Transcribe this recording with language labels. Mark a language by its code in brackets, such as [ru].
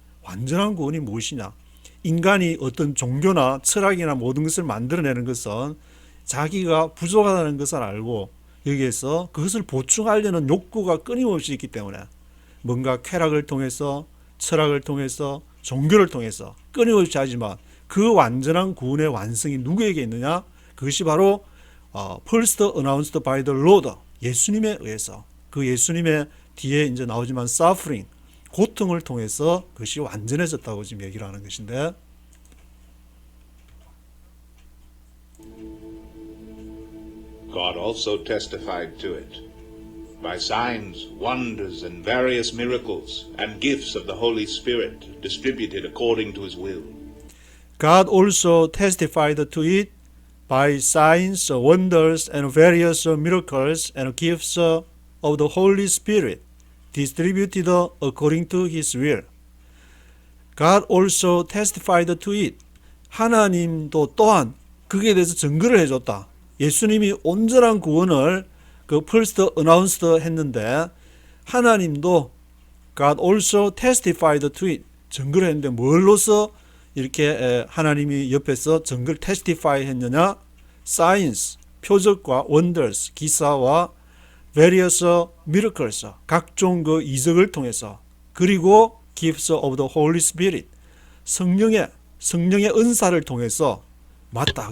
[ko] 완전한 구원이 무엇이냐? 인간이 어떤 종교나 철학이나 모든 것을 만들어내는 것은 자기가 부족하다는 것을 알고 여기에서 그것을 보충하려는 욕구가 끊임없이 있기 때문에 뭔가 쾌락을 통해서 철학을 통해서 종교를 통해서 끊임없이 하지만 그 완전한 구원의 완성이 누구에게 있느냐? 그것이 바로 [en] first announced by the Lord [ko] 예수님에 의해서 그 예수님의 뒤에 이제 나오지만 suffering 고통을 통해서 그것이 완전해졌다고 지금 얘기를 하는 것인데 [en] God also testified to it by signs, wonders, and various miracles and gifts of the Holy Spirit distributed according to his will. God also testified to it by signs, wonders, and various miracles and gifts of the Holy Spirit distributed according to his will. God also testified to it. [ko] 하나님도 또한 그에 대해서 증거를 해줬다. 예수님이 온전한 구원을 그 first announced 했는데 하나님도 [en] God also testified to it. [ko] 증거를 했는데 뭘로서 이렇게 하나님이 옆에서 증거를 testify 했느냐? signs, 표적과 wonders, 기사와 various miracles, 각종 그 이적을 통해서 그리고 [en] gifts of the Holy Spirit, [ko] 성령의 은사를 통해서 맞다.